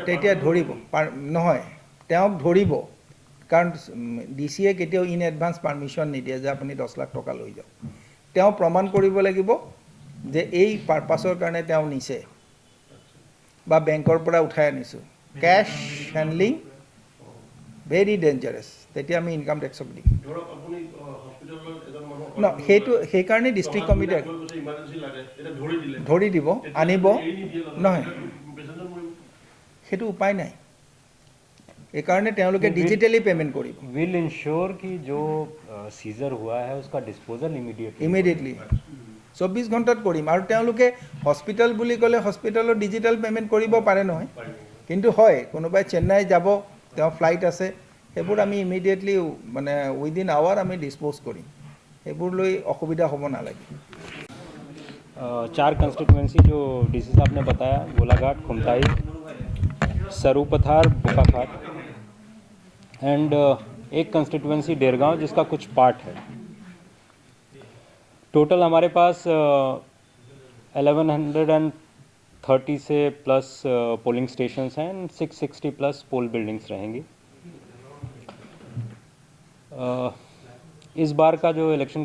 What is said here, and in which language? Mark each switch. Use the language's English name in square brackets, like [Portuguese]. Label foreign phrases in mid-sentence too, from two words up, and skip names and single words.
[Assamese] তেতিয়া ধৰিব নহয় তেওঁক ধৰিব কাৰণ DCA কেতিয়াও [English] in advance permission [Assamese] নিদিয়ে যে আপুনি 10 লাখ টকা লৈ যাওক তেওঁ প্ৰমাণ কৰিব লাগিব যে এই পাৰপাছৰ কাৰণে তেওঁ নিছে বা বেংকৰ পৰা উঠাই আনিছো [English] cash handling very dangerous [Assamese] তেতিয়া আমি ইনকাম টেক্সক দিম ধৰক আপুনি হস্পিটালত এজন মানুহ ন হেতু সেই কাৰণে ডিস্ট্ৰিক্ট কমিটিয়ে ইমাৰ্জেন্সি লাগে এটা ধৰি দিলে ধৰি দিব আনিব নহয় সেইটো উপায় নাই এইকাৰণে তেওঁলোকে [English] digitally payment [Assamese] কৰিব [English] will ensure [Hindi] कि जो सीजर हुआ है उसका डिस्पोजल [Assamese] ইমিডিয়েটলি 24 ঘণ্টাত কৰিম আৰু তেওঁলোকে হস্পিটেল বুলি ক'লে হস্পিটেলত [English] digital payment [Assamese] কৰিব পাৰে নহয় কিন্তু হয় কোনোবাই চেন্নাই যাব তেওঁ ফ্লাইট আছে সেইবোৰ আমি ইমিডিয়েটলি মানে [English] within hour [Assamese] আমি ডিছপ'জ কৰিম সেইবোৰ লৈ অসুবিধা হ'ব নালাগে [Hindi] 4 कंस्टिट्यूएंसी जो डीसी साहब ने बताया गोलाघाट खुमताई सरूपथार बोकाखाट एंड एक कंस्टिट्यूएंसी डेरगांव जिसका कुछ पार्ट है टोटल हमारे पास 1130 से प्लस [English] polling stations [Hindi] हैं 660 प्लस [English] poll buildings [Hindi] रहेंगी इस बार का जो इलेक्शन